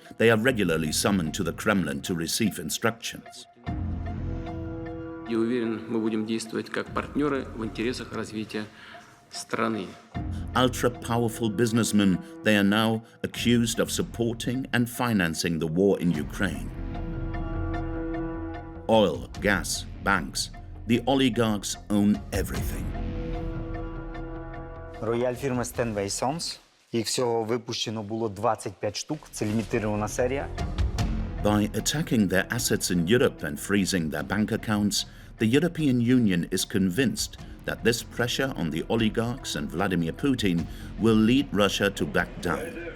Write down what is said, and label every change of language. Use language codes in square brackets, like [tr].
[en] They are regularly summoned to the Kremlin to receive instructions. [ru] Я уверен, мы будем действовать как партнеры в интересах развития страны. [en] Ultra-powerful businessmen, they are now accused of supporting and financing the war in Ukraine. Oil, gas, banks, the oligarchs own everything. [uk] Рояль фірми Stanway Sons. Їх всього випущено було 25 штук. Це лімітована серія. [en] By attacking their assets in Europe and freezing their bank accounts, the European Union is convinced that this pressure on the oligarchs and Vladimir Putin will lead Russia to back down.